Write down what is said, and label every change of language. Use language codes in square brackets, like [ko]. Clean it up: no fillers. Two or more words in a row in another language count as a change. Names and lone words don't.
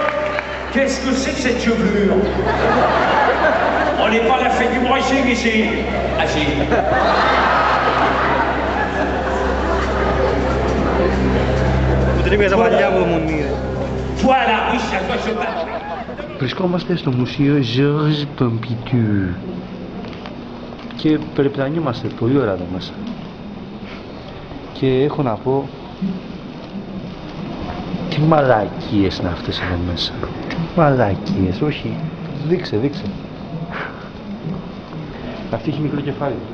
[fr] Qu'est-ce que c'est que cette chevelure? On n'est pas à la fête du brushing ici. Assis. Voilà, oui, c'est à toi je parle. [el] Βρισκόμαστε στο μουσείο Georges Pompidou και πρέπει να νιούμαστε πολύ ωραία εδώ μέσα. Και έχω να πω, τι μαλακίες είναι αυτές εδώ μέσα. Τι μαλακίες, όχι. Δείξε. Αυτή έχει μικρό κεφάλι.